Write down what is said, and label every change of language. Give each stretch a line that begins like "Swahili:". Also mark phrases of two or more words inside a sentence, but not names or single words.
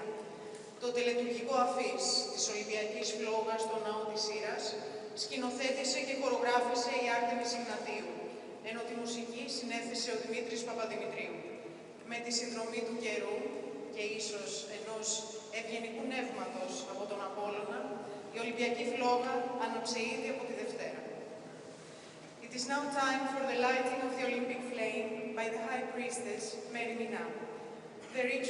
Greek: Το τελετουργικό αφίς της Ολυμπιακής Φλόγας στο ναό της Ήρας σκηνοθέτησε και χορογράφησε η Άρτεμις Ιγνατίου, ενώ τη μουσική συνέθεσε ο Δημήτρης Παπαδημητρίου. Με τη συνδρομή του καιρού και ίσως ενός ευγενικού νεύματος από τον Απόλλωνα, η Ολυμπιακή Φλόγα άναψε ήδη από τη Δευτέρα.
English: It is now time for the lighting of the Olympic flame by the High Priestess, Mary Mina. The ritual